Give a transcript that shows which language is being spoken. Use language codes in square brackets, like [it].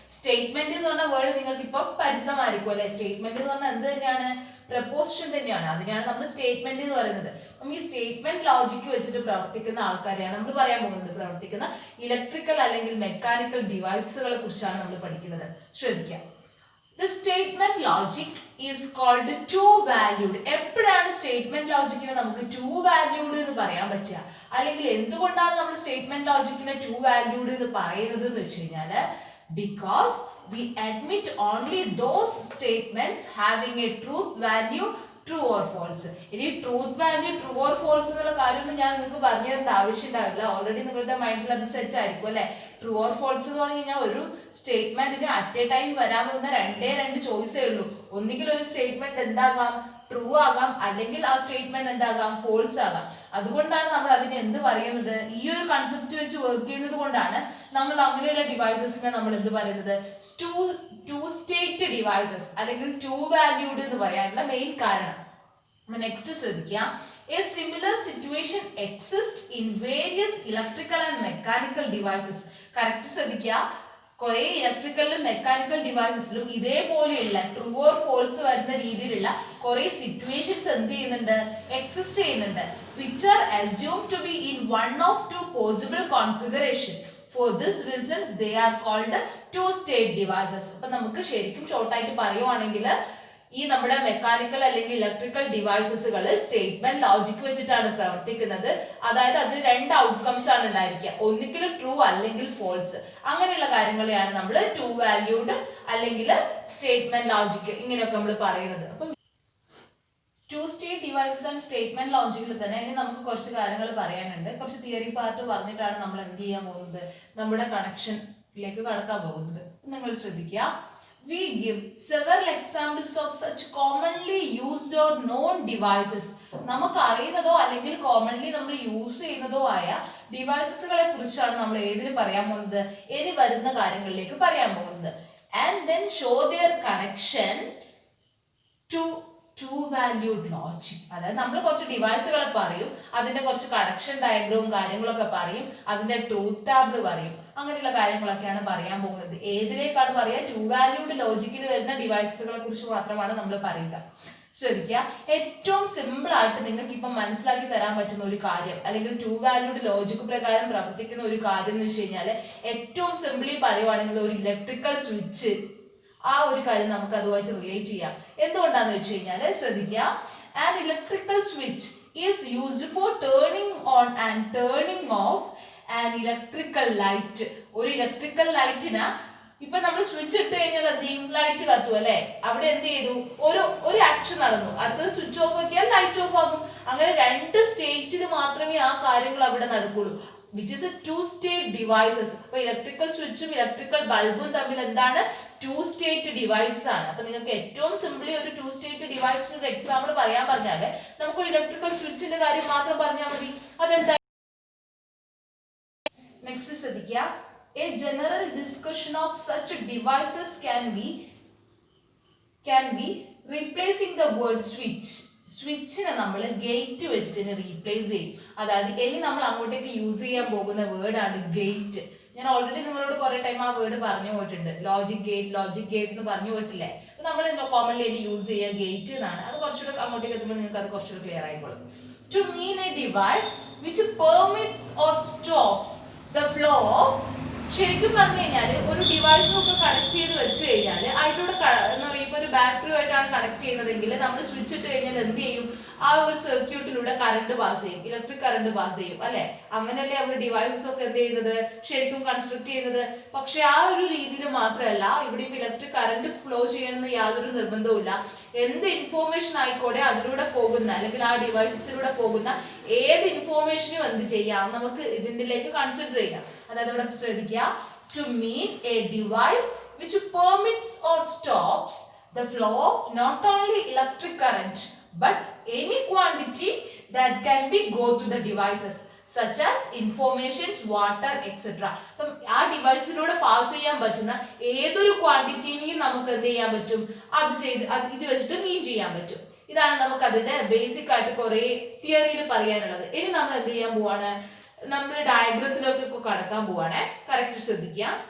[ml] Statement എന്ന് പറഞ്ഞ word നിങ്ങൾക്ക് ഇപ്പൊ പരിചിതമായിരിക്കും അല്ലെ. സ്റ്റേറ്റ്മെന്റ് എന്ന് പറഞ്ഞാൽ എന്ത് തന്നെയാണ്? പ്രപ്പോസിഷൻ തന്നെയാണ്. അതിനാണ് നമ്മൾ സ്റ്റേറ്റ്മെന്റ് എന്ന് പറയുന്നത്. അപ്പം ഈ സ്റ്റേറ്റ്മെന്റ് ലോജിക് വെച്ചിട്ട് പ്രവർത്തിക്കുന്ന ആൾക്കാരെയാണ് നമ്മൾ പറയാൻ പോകുന്നത്. പ്രവർത്തിക്കുന്ന ഇലക്ട്രിക്കൽ അല്ലെങ്കിൽ മെക്കാനിക്കൽ ഡിവൈസുകളെ കുറിച്ചാണ് നമ്മൾ പഠിക്കുന്നത്. ശ്രദ്ധിക്കാം. [en] The statement logic is called two valued. [ml] എപ്പോഴാണ് സ്റ്റേറ്റ്മെന്റ് ലോജിക്കിനെ നമുക്ക് ടു വാല്യൂഡ് എന്ന് പറയാൻ പറ്റുക? അല്ലെങ്കിൽ എന്തുകൊണ്ടാണ് നമ്മൾ സ്റ്റേറ്റ്മെന്റ് ലോജിക്കിനെ ടു വാല്യൂഡ് എന്ന് പറയുന്നത് എന്ന് വെച്ച് കഴിഞ്ഞാൽ, [en] because we admit only those statements having a truth value, true or false. [ml] ഇനി truth value true or false എന്നുള്ള കാര്യമൊന്നും ഞാൻ നിങ്ങൾക്ക് പറഞ്ഞു തരേണ്ട ആവശ്യം ഉണ്ടാവില്ല. ഓൾറെഡി നിങ്ങളുടെ മൈൻഡിൽ അത് സെറ്റ് ആയിരിക്കും അല്ലെ. ട്രൂ ഓർ ഫോൾസ് എന്ന് പറഞ്ഞു കഴിഞ്ഞാൽ ഒരു സ്റ്റേറ്റ്മെന്റിന് അറ്റ് എ ടൈം വരാൻ പോകുന്ന രണ്ട് ചോയ്സേ ഉള്ളൂ. ഒന്നുകിൽ ഒരു സ്റ്റേറ്റ്മെന്റ് എന്താകാം, ട്രൂ ആകാം, അല്ലെങ്കിൽ ആ സ്റ്റേറ്റ്മെന്റ് എന്താകാം, ഫോൾസ് ആകാം. അതുകൊണ്ടാണ് നമ്മൾ അതിനെ എന്ത് പറയുന്നത്, ഈ ഒരു കൺസെപ്റ്റ് വെച്ച് വർക്ക് ചെയ്യുന്നത് കൊണ്ടാണ് നമ്മൾ അങ്ങനെയുള്ള ഡിവൈസസിനെ നമ്മൾ എന്ത് പറയുന്നത്, ടു സ്റ്റേറ്റ് ഡിവൈസസ് അല്ലെങ്കിൽ ടു വാല്യൂഡ് എന്ന് പറയാനുള്ള മെയിൻ കാരണം. നെക്സ്റ്റ് ശ്രദ്ധിക്കുക. [en] A similar situation exists in various electrical and mechanical devices. [ml] Correct ശ്രദ്ധിക്കുക. കുറെ ഇലക്ട്രിക്കലിലും മെക്കാനിക്കൽ ഡിവൈസസിലും ഇതേപോലെയുള്ള ട്രൂ ഓർ ഫോൾസ് വരുന്ന രീതിയിലുള്ള കുറെ സിറ്റുവേഷൻസ് എന്ത് ചെയ്യുന്നുണ്ട്, എക്സിസ്റ്റ് ചെയ്യുന്നുണ്ട്. [en] which are assumed to be in one of two possible configuration. For this reason they are called two state devices. [ml] അപ്പൊ നമുക്ക് ശരിക്കും ഷോർട്ടായിട്ട് പറയുവാണെങ്കിൽ ഈ നമ്മുടെ മെക്കാനിക്കൽ അല്ലെങ്കിൽ ഇലക്ട്രിക്കൽ ഡിവൈസസുകൾ സ്റ്റേറ്റ്മെന്റ് ലോജിക് വെച്ചിട്ടാണ് പ്രവർത്തിക്കുന്നത്. അതായത് അതിന് രണ്ട് ഔട്ട്കംസ് ആണ് ഉണ്ടായിരിക്കുക, ഒന്നുകിൽ ട്രൂ അല്ലെങ്കിൽ ഫോൾസ്. അങ്ങനെയുള്ള കാര്യങ്ങളെയാണ് നമ്മൾ ടു വാല്യൂഡ് അല്ലെങ്കിൽ സ്റ്റേറ്റ്മെന്റ് ലോജിക് ഇങ്ങനെയൊക്കെ നമ്മൾ പറയുന്നത്. അപ്പം to state devices and statement ലോജിക്കിൽ തന്നെ ഇനി നമുക്ക് കുറച്ച് കാര്യങ്ങൾ പറയാനുണ്ട്. കുറച്ച് തിയറി പാർട്ട് പറഞ്ഞിട്ടാണ് നമ്മൾ എന്ത് ചെയ്യാൻ പോകുന്നത്, നമ്മുടെ കണക്ഷനിലേക്ക് കടക്കാൻ പോകുന്നത്. നിങ്ങൾ ശ്രദ്ധിക്കുക. [en] We give several examples of such commonly used or known devices. [ml] നമുക്ക് അറിയുന്നതോ അല്ലെങ്കിൽ കോമൺലി നമ്മൾ യൂസ് ചെയ്യുന്നതോ ആയ ഡിവൈസസുകളെ കുറിച്ചാണ് നമ്മൾ ഏതിന് പറയാൻ പോകുന്നത്, ഇനി വരുന്ന കാര്യങ്ങളിലേക്ക് പറയാൻ പോകുന്നത്. [en] And then show their connection to two valued logic. [ml] അതായത് നമ്മൾ കുറച്ച് ഡിവൈസുകളെ പറയും, അതിന്റെ കുറച്ച് കണക്ഷൻ ഡയഗ്രവും കാര്യങ്ങളൊക്കെ പറയും, അതിന്റെ ട്രൂത്ത് ടാബിൾ പറയും, അങ്ങനെയുള്ള കാര്യങ്ങളൊക്കെയാണ് പറയാൻ പോകുന്നത്. ഏതിലേക്കാണ് പറയുക, ടു വാല്യൂഡ് ലോജിക്കിൽ വരുന്ന ഡിവൈസുകളെ കുറിച്ച് മാത്രമാണ് നമ്മൾ പറയുക. ശ്രദ്ധിക്കുക. ഏറ്റവും സിമ്പിൾ ആയിട്ട് നിങ്ങൾക്ക് ഇപ്പം മനസ്സിലാക്കി തരാൻ പറ്റുന്ന ഒരു കാര്യം അല്ലെങ്കിൽ ടു വാല്യൂഡ് ലോജിക് പ്രകാരം പ്രവർത്തിക്കുന്ന ഒരു കാര്യം എന്ന് വെച്ച് കഴിഞ്ഞാൽ, ഏറ്റവും സിമ്പിളി പറയുവാണെങ്കിൽ ഒരു ഇലക്ട്രിക്കൽ സ്വിച്ച്, ആ ഒരു കാര്യം നമുക്ക് അതുമായിട്ട് റിലേറ്റ് ചെയ്യാം. എന്തുകൊണ്ടാന്ന് വെച്ച് കഴിഞ്ഞാൽ ശ്രദ്ധിക്കുക. [en] An electrical switch is used for turning on and turning off an electrical light. [ml] ഒരു ഇലക്ട്രിക്കൽ ലൈറ്റിന് ഇപ്പൊ നമ്മൾ സ്വിച്ച് ഇട്ട് കഴിഞ്ഞാൽ എന്ത് ചെയ്യും, ലൈറ്റ് കത്തും അല്ലെ. അവിടെ എന്ത് ചെയ്തു, ഒരു ആക്ഷൻ നടന്നു, അടുത്തത് സ്വിച്ച് ഓഫ് ആക്കിയാൽ ലൈറ്റ് ഓഫ് ആകും. അങ്ങനെ രണ്ട് സ്റ്റേറ്റിൽ മാത്രമേ ആ കാര്യങ്ങൾ അവിടെ നടക്കുള്ളൂ. [en] which is a two state devices. [ml] അപ്പൊ ഇലക്ട്രിക്കൽ സ്വിച്ചും ഇലക്ട്രിക്കൽ ബൾബും തമ്മിൽ എന്താണ്, ടു സ്റ്റേറ്റ് ഡിവൈസസ് ആണ്. അപ്പൊ നിങ്ങൾക്ക് ഏറ്റവും സിംപ്ലി ഒരു ടു സ്റ്റേറ്റ് ഡിവൈസിന് ഒരു എക്സാമ്പിൾ പറയാൻ പറഞ്ഞാല് നമുക്ക് ഒരു ഇലക്ട്രിക്കൽ സ്വിച്ചിന്റെ കാര്യം മാത്രം പറഞ്ഞാൽ മതി. അതെന്താ? നെക്സ്റ്റ് ശ്രദ്ധിക്കുക. [en] A general discussion of such devices can be replacing the word switch. [ml] സ്വിച്ചിനെ നമ്മൾ ഗേറ്റ് വെച്ചിട്ട് റീപ്ലേസ് ചെയ്യും. അതായത് ഇനി നമ്മൾ അങ്ങോട്ടേക്ക് യൂസ് ചെയ്യാൻ പോകുന്ന വേർഡാണ് ഗേറ്റ്. ഞാൻ ഓൾറെഡി നിങ്ങളോട് കുറെ ടൈം ആ വേർഡ് പറഞ്ഞു പോയിട്ടുണ്ട്. ലോജിക് ഗേറ്റ് എന്ന് പറഞ്ഞു പോയിട്ടില്ലേ. അപ്പൊ നമ്മൾ കോമൺലി ഇനി യൂസ് ചെയ്യുക ഗേറ്റ് എന്നാണ്. അത് കുറച്ചുകൂടെ അങ്ങോട്ടേക്ക് എത്തുമ്പോൾ നിങ്ങൾക്ക് അത് കുറച്ചുകൂടെ ക്ലിയർ ആയിക്കോളും. [en] To mean a device which permits or stops the flow of. [ml] ശരിക്കും പറഞ്ഞു കഴിഞ്ഞാൽ ഒരു ഡിവൈസൊക്കെ കണക്ട് ചെയ്ത് വെച്ച് കഴിഞ്ഞാൽ അതിലൂടെ എന്താ പറയുക, ഇപ്പൊ ഒരു ബാറ്ററിയുമായിട്ടാണ് കണക്ട് ചെയ്യുന്നതെങ്കിൽ നമ്മൾ സ്വിച്ച് ഇട്ട് കഴിഞ്ഞാൽ എന്ത് ചെയ്യും, ആ ഒരു സർക്യൂട്ടിലൂടെ കറണ്ട് പാസ് ചെയ്യും, ഇലക്ട്രിക് കറണ്ട് പാസ് ചെയ്യും അല്ലെ. അങ്ങനെയല്ലേ നമ്മൾ ഡിവൈസസ് ഒക്കെ എന്ത് ചെയ്യുന്നത്, ശരിക്കും കൺസ്ട്രക്ട് ചെയ്യുന്നത്. പക്ഷെ ആ ഒരു രീതിയിൽ മാത്രമല്ല, ഇവിടെ ഇപ്പൊ ഇലക്ട്രിക് കറണ്ട് ഫ്ലോ ചെയ്യണമെന്ന് യാതൊരു നിർബന്ധവുമില്ല. എന്ത് ഇൻഫോർമേഷൻ ആയിക്കോട്ടെ അതിലൂടെ പോകുന്ന അല്ലെങ്കിൽ ആ ഡിവൈസസിലൂടെ പോകുന്ന ഏത് ഇൻഫോർമേഷനും എന്ത് ചെയ്യാം, നമുക്ക് ഇതിലേക്ക് കൺസിഡർ ചെയ്യാം. അതായത് ഇവിടെ ശ്രദ്ധിക്കുക. [en] to mean a device which permits or stops the flow of not only electric current but any quantity that can be go to the devices such as informations, water, etc. [ml] അപ്പം ആ ഡിവൈസിലൂടെ pass ചെയ്യാൻ പറ്റുന്ന ഏതൊരു ക്വാണ്ടിറ്റിനെയും നമുക്ക് എന്ത് ചെയ്യാൻ പറ്റും, ഇത് വെച്ചിട്ട് മീൻ ചെയ്യാൻ പറ്റും. ഇതാണ് നമുക്ക് അതിന്റെ ബേസിക് ആയിട്ട് കുറെ തിയറിയിൽ പറയാനുള്ളത്. ഇനി നമ്മൾ എന്ത് ചെയ്യാൻ പോവാണ്, നമ്മൾ ഡയഗ്രത്തിലേക്കൊക്കെ കടക്കാൻ പോവാണ്. കറക്റ്റ് ശ്രദ്ധിക്കുക.